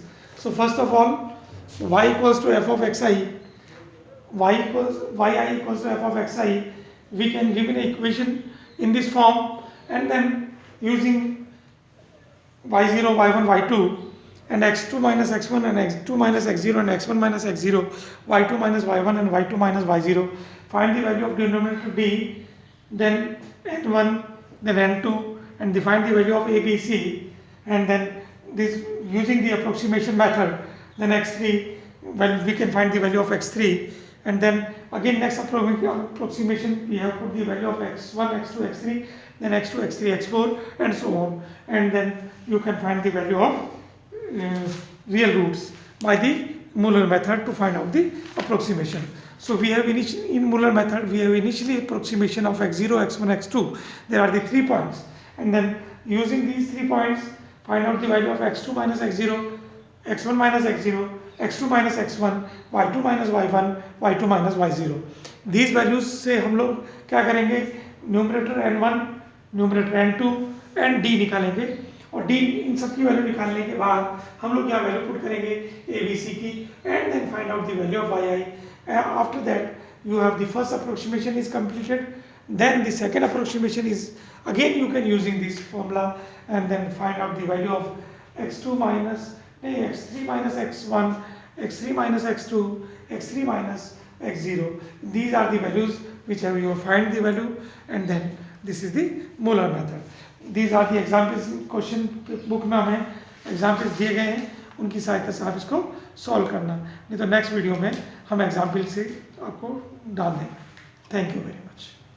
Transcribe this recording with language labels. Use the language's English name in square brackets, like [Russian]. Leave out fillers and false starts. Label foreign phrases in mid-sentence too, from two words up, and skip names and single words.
[English] So first of all, y equals to f of xi, yi equals to f of xi, we can give an equation in this form, and then using y0, y1, y2 and x2 minus x1 and x2 minus x0 and x1 minus x0, y2 minus y1 and y2 minus y0, find the value of denominator d, then n1, then n2, and define the value of a, b, c, and then this using the approximation method, then x3, well, we can find the value of x3, and then again next approximation we have put the value of x1, x2, x3, then x2, x3, x4, and so on, and then you can find the value of real roots by the Muller method to find out the approximation. So we have in Muller method we have initially approximation of x0, x1, x2. There are the 3 points, and then using these 3 points find out the value of x2 minus x0, x1 minus x0, x2 minus x1, y2 minus y1, y2 minus y0. These values [Hindi] से हम लोग क्या करेंगे, [English] numerator n1, numerator n2 and d [Hindi] निकालेंगे, और d इन सब की वैल्यू निकालने के बाद हम लोग क्या वैल्यू पुट करेंगे a b c की, [English] and then find out the value of yi. After that you have the first approximation is completed, then the second approximation is again you can using this formula, and then find out the value of x2 minus x3 minus x1, x3 minus x2, x3 minus x0. These are the values which have you find the value, and then this is the Muller method. These are the examples. question book [Hindi] में हमें एग्जाम्पल्स दिए गए हैं, उनकी सहायता से आप इसको सॉल्व करना, नहीं तो [English] next video [Hindi] में हम एग्जाम्पल से आपको डाल देंगे. [English] thank you very much.